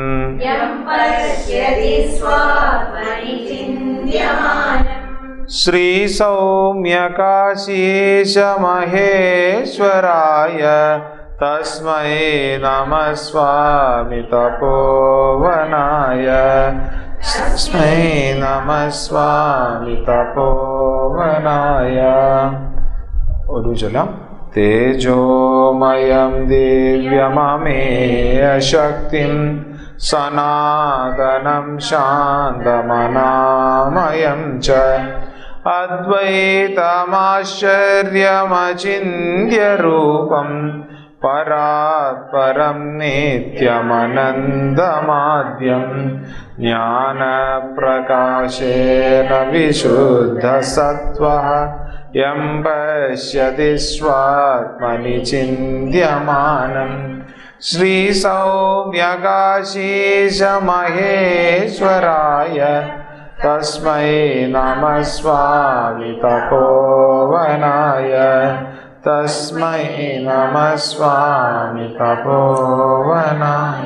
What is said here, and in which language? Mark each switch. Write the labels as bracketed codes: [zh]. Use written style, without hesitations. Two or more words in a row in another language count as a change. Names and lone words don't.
[sa] श्री सौम्यकाशीश महेश्वराय तस्मै नमः स्वामी तपोवनाय तस्मै नमः स्वामी तपोवनाय [ml] ഒരു ചൊല്ലാം [sa] तेजोमयं दिव्यममेय शक्तिं सनातनं शान्तमनामयं च अद्वैतमाश्चर्यमचिन्त्य रूपं പരാത്പരം നിത്യമനന്തമാദ്യം ജ്ഞാനപ്രകാശേന വിശുദ്ധസത്വഃ യം പശ്യതി സ്വാത്മനി ചിന്ത്യമാനം ശ്രീസൗമ്യകാശീശമഹേശ്വരായ തസ്മൈ നമഃ സ്വാമി തപോവനായ തസ്മൈ നമഃ സ്വാമി തപോവനായ.